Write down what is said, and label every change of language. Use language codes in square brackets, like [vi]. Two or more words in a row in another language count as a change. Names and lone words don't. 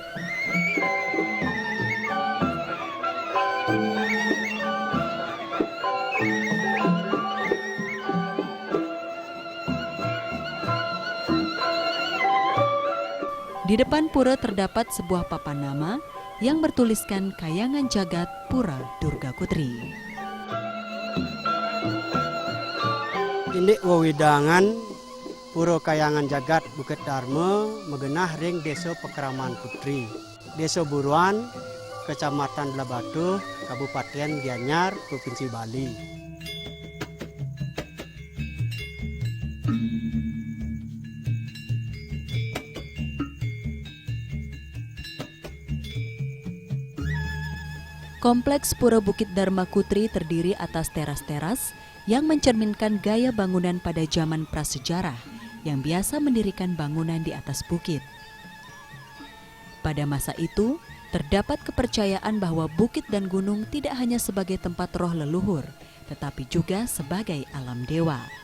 [id] Di depan pura terdapat sebuah papan nama yang bertuliskan Kayangan Jagat Pura Durga Kutri. [ban] Ini wewidangan Pura Kayangan Jagat Bukit Dharma megenah ring Desa Pekraman Kutri, Desa Buruan, Kecamatan Belah Batuh, Kabupaten Gianyar, Provinsi Bali. [id] Kompleks Pura Bukit Dharma Kutri terdiri atas teras-teras yang mencerminkan gaya bangunan pada zaman prasejarah yang biasa mendirikan bangunan di atas bukit. Pada masa itu, terdapat kepercayaan bahwa bukit dan gunung tidak hanya sebagai tempat roh leluhur, tetapi juga sebagai alam dewa.